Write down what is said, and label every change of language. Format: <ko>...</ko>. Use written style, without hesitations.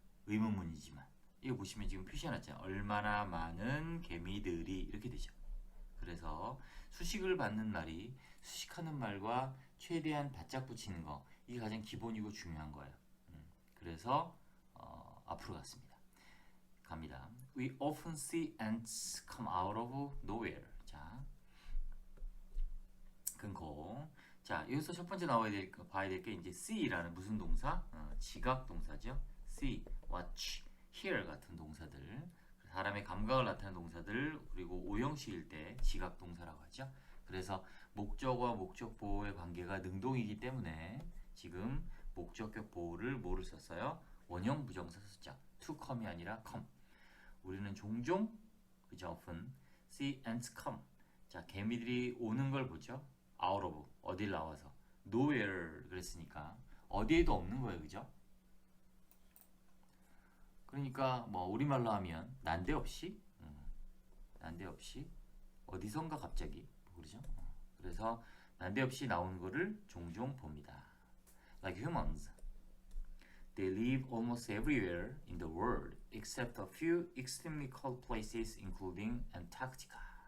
<ko>의문문이지만 이거 보시면 지금 표시해놨잖아요. 얼마나 많은 개미들이 이렇게 되죠. 그래서 수식을 받는 말이 수식하는 말과 최대한 바짝 붙이는 거, 이게 가장 기본이고 중요한 거예요. 그래서 앞으로 갔습니다. 갑니다.</ko> <en>We often see ants come out of nowhere.</en> <ko>자, 근거. 자, 여기서 첫 번째 봐야 될 게 이제 see라는 무슨 동사? 지각 동사죠. see, watch, hear 같은 동사들. 사람의 감각을 나타내는 동사들, 그리고 오형식일 때 지각 동사라고 하죠. 그래서 목적어와 목적보호의 관계가 능동이기 때문에 지금 목적격 보호를 뭐를 썼어요? 원형 부정사 썼죠. to come이 아니라 come. 우리는 종종 그죠?</ko> <en>often see ants come.</en> <ko>자, 개미들이 오는 걸 보죠.</ko> <en>out of</en> <ko>어딜 나와서 nowhere 그랬으니까 어디에도 없는 거예요, 그죠? 그러니까 뭐 우리말로 하면 난데없이 난데없이 어디선가 갑자기 뭐 그러죠? 그래서 난데없이 나오는 거를 종종 봅니다.</ko> <en>Like humans, they live almost everywhere in the world except a few extremely cold places, including Antarctica.</en>